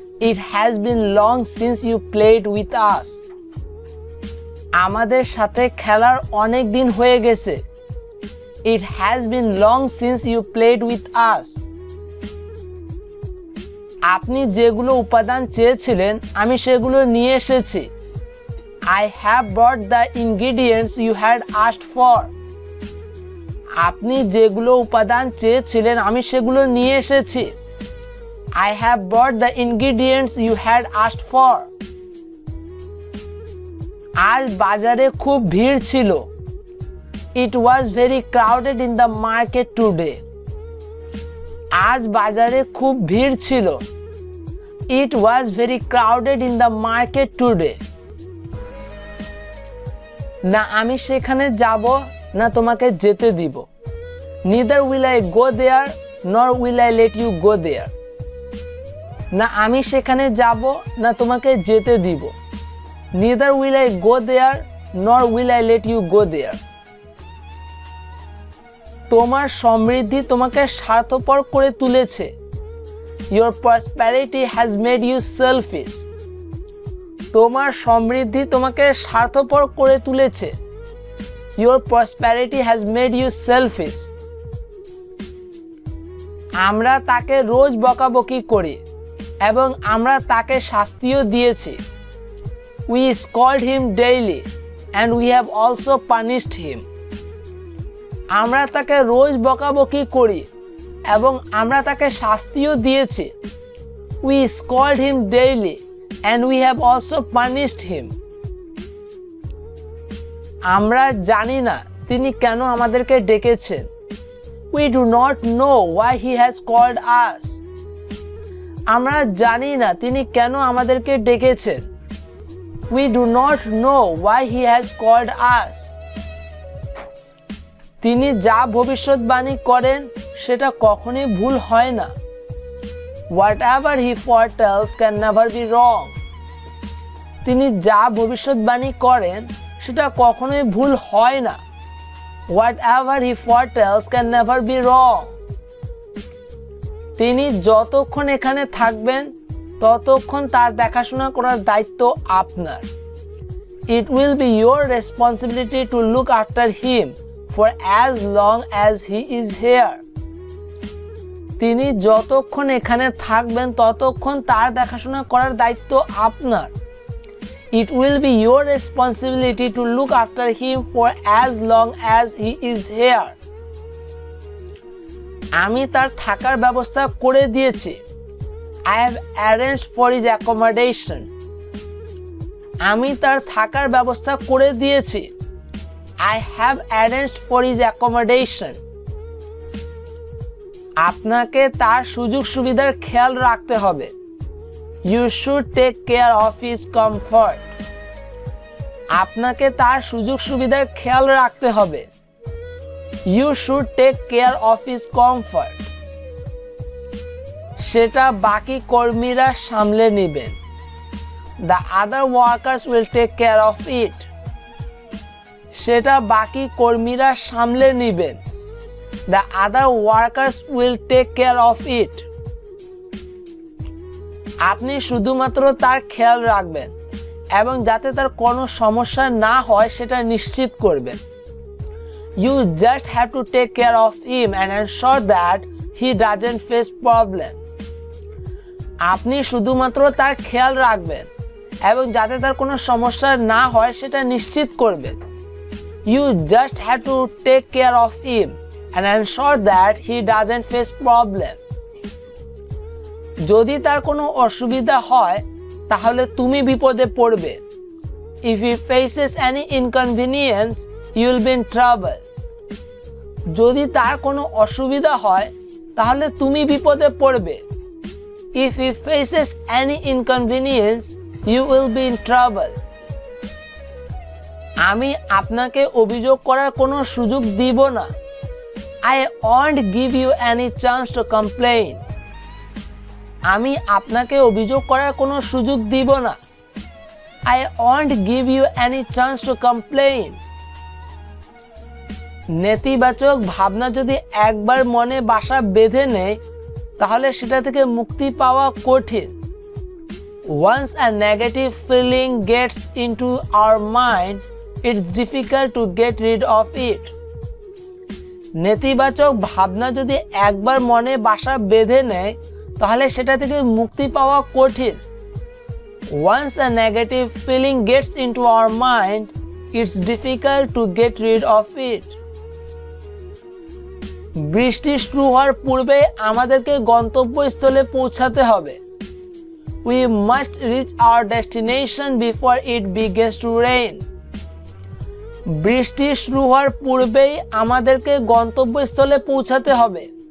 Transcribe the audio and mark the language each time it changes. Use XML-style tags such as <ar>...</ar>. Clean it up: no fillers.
<en>It has been long since you played with us.</en> <bn>আমাদের সাথে খেলার অনেক দিন হয়ে গেছে।</bn> <en>It has been long since you played with us.</en> <bn>আপনি যেগুলো উপাদান চেয়েছিলেন আমি সেগুলো নিয়ে এসেছি।</bn> <en>I have brought the ingredients you had asked for.</en> <bn>আপনি যেগুলো উপাদান চেয়েছিলেন আমি সেগুলো নিয়ে এসেছি।</bn> <en>I have brought the ingredients you had asked for.</en> <bn>আজ বাজারে খুব ভিড় ছিল।</bn> <en>It was very crowded in the market today.</en> <bn>আজ বাজারে খুব ভিড় ছিল।</bn> <en>It was very crowded in the market today.</en> <bn>না আমি সেখানে যাব না তোমাকে যেতে দিব।</bn> <en>Neither will I go there nor will I let you go there.</en> <bn>না আমি সেখানে যাব না তোমাকে যেতে দিব।</bn> <en>Neither will I go there nor will I let you go there.</en> <bn>তোমার সমৃদ্ধি তোমাকে স্বার্থপর করে তুলেছে।</bn> <en>Your prosperity has made you selfish.</en> <bn>তোমার সমৃদ্ধি তোমাকে স্বার্থপর করে তুলেছে।</bn> <en>Your prosperity has made you selfish.</en> <bn>আমরা তাকে রোজ বকাবকি করি এবং আমরা তাকে শাস্তিও দিয়েছি।</bn> <en>We scold him daily and we have also punished him.</en> <bn>আমরা তাকে রোজ বকাবকি করি এবং আমরা তাকে শাস্তিও দিয়েছি।</bn> <en>We scold him daily and we have also punished him.</en> <bn>আমরা জানি না তিনি কেন আমাদেরকে ডেকেছেন।</bn> <en>We do not know why he has called us.</en> <bn>আমরা জানি না তিনি কেন আমাদেরকে ডেকেছেন।</bn> <en>We do not know why he has called us.</en> <bn>তিনি যা ভবিষ্যৎবাণী করেন সেটা কখনোই ভুল হয় না।</bn> <en>Whatever he foretells can never be wrong.</en> <bn>তিনি যা ভবিষ্যৎবাণী করেন সেটা কখনোই ভুল হয় না।</bn> <en>Whatever he foretells can never be wrong.</en> <bn>তিনি যতক্ষণ এখানে থাকবেন ততক্ষণ তার দেখাশোনা করার দায়িত্ব আপনার।</bn> <en>It will be your responsibility to look after him for as long as he is here.</en> <bn>তিনি যতক্ষণ এখানে থাকবেন ততক্ষণ তার দেখাশোনা করার দায়িত্ব আপনার।</bn> <en>It will be your responsibility to look after him for as long as he is here.</en> <bn>আমি তার থাকার ব্যবস্থা করে দিয়েছি।</bn> <en>I have arranged for his accommodation.</en> <bn>আমি তার থাকার ব্যবস্থা করে দিয়েছি।</bn> <en>I have arranged for his accommodation.</en> <bn>আপনাকে তার সুযোগ সুবিধার খেয়াল রাখতে হবে।</bn> <en>You should take care of his comfort.</en> <bn>আপনাকে তার সুযোগ সুবিধার খেয়াল রাখতে হবে।</bn> <en>You should take care of his comfort.</en> <bn>সেটা বাকি কর্মীরা সামলে নেবেন।</bn> <en>The other workers will take care of it.</en> <bn>সেটা বাকি কর্মীরা সামলে নেবেন।</bn> <en>The other workers will take care of it.</en> <bn>আপনি শুধুমাত্র তার খেয়াল রাখবেন এবং যাতে তার কোনো সমস্যা না হয় সেটা নিশ্চিত করবেন।</bn> <en>You just have to take care of him and ensure that he doesn't face problem.</en> <bn>আপনি শুধুমাত্র তার খেয়াল রাখবেন এবং যাতে তার কোনো সমস্যা না হয় সেটা নিশ্চিত করবেন।</bn> <en>You just have to take care of him and ensure that he doesn't face problem.</en> <bn>যদি তার কোনো অসুবিধা হয় তাহলে তুমি বিপদে পড়বে।</bn> <en>If he faces any inconvenience, you will be in trouble.</en> <bn>যদি তার কোনো অসুবিধা হয় তাহলে তুমি বিপদে পড়বে।</bn> <en>If he faces any inconvenience, you will be in trouble.</en> <bn>আমি আপনাকে অভিযোগ করার কোনো সুযোগ দিব না।</bn> <en>I won't give you any chance to complain.</en> <bn>আমি আপনাকে অভিযোগ করার কোনো সুযোগ দিব না।</bn> <en>I won't give you any chance to complain.</en> <bn>নেতিবাচক ভাবনা যদি একবার মনে বাসা বেঁধে নেয় তাহলে সেটা থেকে মুক্তি পাওয়া কঠিন।</bn> <en>Once a negative feeling gets into our mind, it's difficult to get rid of it.</en> <bn>নেতিবাচক ভাবনা যদি একবার মনে বাসা বেঁধে নেয় তাহলে সেটা থেকে মুক্তি পাওয়া কঠিন।</bn> <en>Once a negative feeling gets into our mind, it's difficult to get rid of it.</en> <bn>বৃষ্টি শুরু হওয়ার পূর্বে আমাদেরকে গন্তব্যস্থলে পৌঁছাতে হবে।</bn> <en>We must reach our destination before it begins to rain.</en> <bn>বৃষ্টি শুরু হওয়ার পূর্বেই আমাদেরকে গন্তব্যস্থলে পৌঁছাতে হবে।</bn>